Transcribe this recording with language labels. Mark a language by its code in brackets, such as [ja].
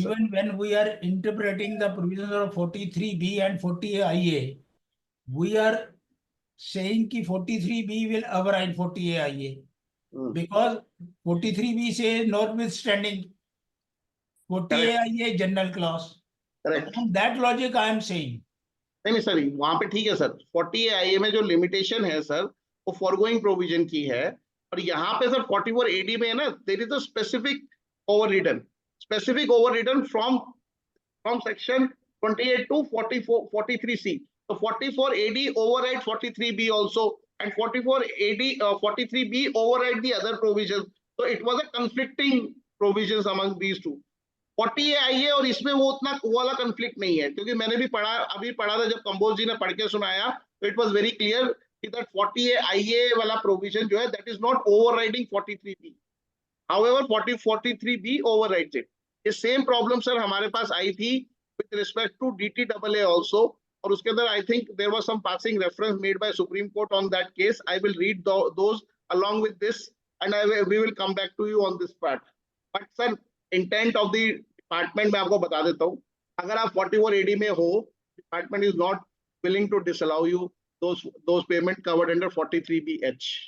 [en] even when we are interpreting the provisions of 43B and 40AIA, we are saying कि 43B will override 40AIA because 43B says notwithstanding 40AIA general clause. Correct. On that logic, I am saying [hi] नहीं sir, वहां पे ठीक है sir, 40A में जो limitation है sir, वो फॉरगोइंग प्रोविजन की है, और यहाँ पे सर 44AD में है ना, [en] There is a specific over return from section 28 to 43C. So 44AD override 43B also, and 43B override the other provisions. So it was a conflicting provisions among these two. [hi] 40A और इसमें वो उतना वाला conflict नहीं है, क्योंकि मैंने भी अभी पढ़ा था, जब कंबोज जी ने पढ़ के सुनाया, तो [en] it was very clear [hi] कि दैट 40A वाला प्रोविजन जो है, [en] That is not overriding 43B. However, 43B overrides it. [hi] ये सेम प्रॉब्लम सर हमारे पास आई थी [en] with respect to DTAA also, [hi] और उसके अंदर [en] I think there was some passing reference made by Supreme Court on that case. I will read those along with this, and we will come back to you on this part. But sir, intent of the department [hi] मैं आपको बता देता हूँ, अगर आप 44AD में हो, [en] department is not willing to disallow you those payment covered under 43BH.